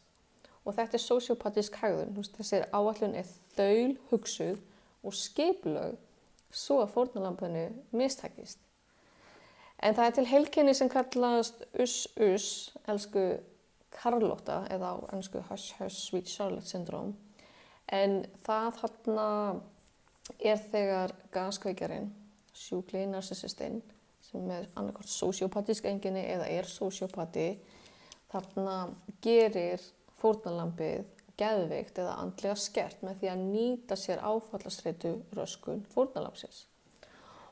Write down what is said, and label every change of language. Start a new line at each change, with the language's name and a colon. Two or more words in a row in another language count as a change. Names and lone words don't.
Icelandic: Og þetta sósíópatísk hegðun. Þessi áætlun þaulhugsuð og skipulögð svo að fórnarlambinu mistakist. En það til heilkenni sem kallast us-us, elsku Karlotta eða á ensku
English: hush-hush sweet Charlotte syndrome.
Icelandic: En það þegar gaskveikjarinn, sjúklegi narsissistinn, sem annarkvort sósíópatísk einkenni eða sósíópati, gerir fórnarlambið geðveikt eða andlega skert með því að nýta sér áfallastreitu röskun fórnarlambsins.